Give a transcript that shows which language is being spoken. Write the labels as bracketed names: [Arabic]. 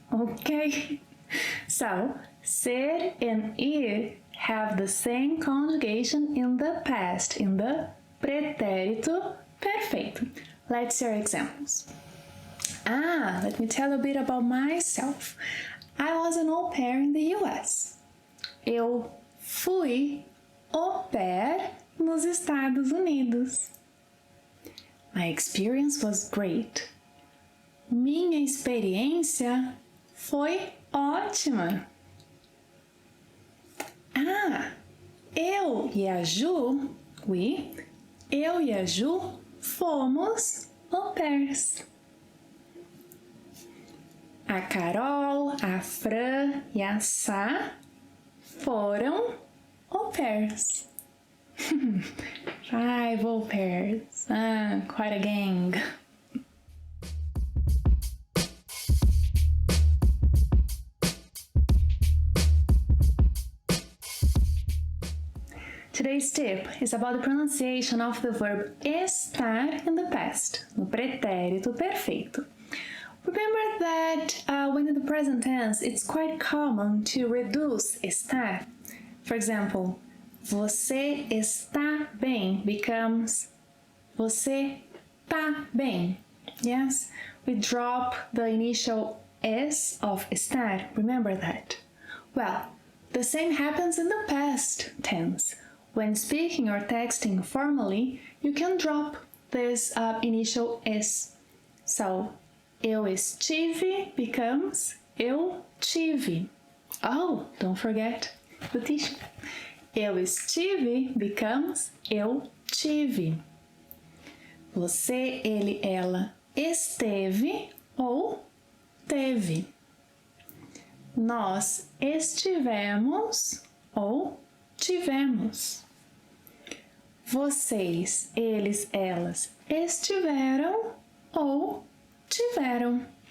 [English] Okay? So, ser and ir have the same conjugation in the past, in the pretérito perfeito. Let's hear examples. Let me tell a bit about myself. I was an au pair in the US. [Portuguese] Eu fui au pair nos Estados Unidos. [English] My experience was great. [Portuguese] Minha experiência foi ótima. Eu e a Ju, eu e a Ju fomos au pairs. A Carol, a Fran e a Sá foram au pairs. [English] 5 au pairs. Quite a gang. Today's tip is about the pronunciation of the verb estar in the past, [Portuguese] no pretérito perfeito. [English] Remember that when in the present tense, it's quite common to reduce estar. For example, [Portuguese] você está bem [English] becomes [Portuguese] você tá bem. [English] Yes, we drop the initial S of estar. Remember that. Well, the same happens in the past tense. When speaking or texting formally, you can drop this initial S. So, [Portuguese] eu estive [English] becomes [Portuguese] eu tive. [English] Oh, don't forget the tissue. [Portuguese] Eu estive [English] becomes [Portuguese] eu tive. Você, ele, ela esteve ou teve. Nós estivemos ou tivemos. Vocês, eles, elas estiveram ou tiveram.